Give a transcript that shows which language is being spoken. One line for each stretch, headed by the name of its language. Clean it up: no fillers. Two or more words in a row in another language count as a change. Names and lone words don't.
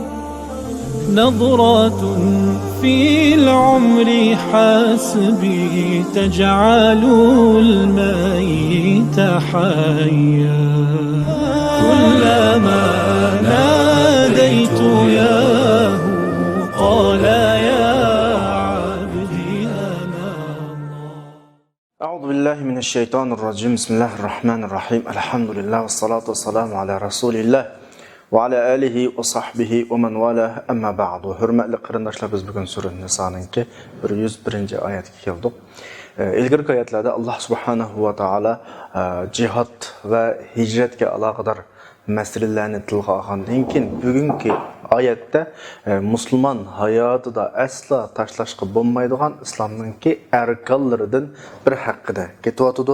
Arabic: نظرة في العمر حسبي تجعل الميت حيا كلما ناديت ياه قال يا عبدي أنا الله. أعوذ بالله من الشيطان الرجيم. بسم الله الرحمن الرحيم. الحمد لله والصلاة والسلام على رسول الله وعلى آله وصحبه ومن والاه أما بعد.
Uzbek: Hürmetli qarindoshlar, biz bugun Sura Niso'ningki 101-oyatga keldik. Ilgirki oyatlarda Allah subhanahu va taolo jihad va hijratga aloqador masalalarni tilga olgandan keyin bugungi oyatda musulmon hayotida aslo tashlashga bo'lmaydigan islomningki arkonlaridan bir haqida ketyotidi.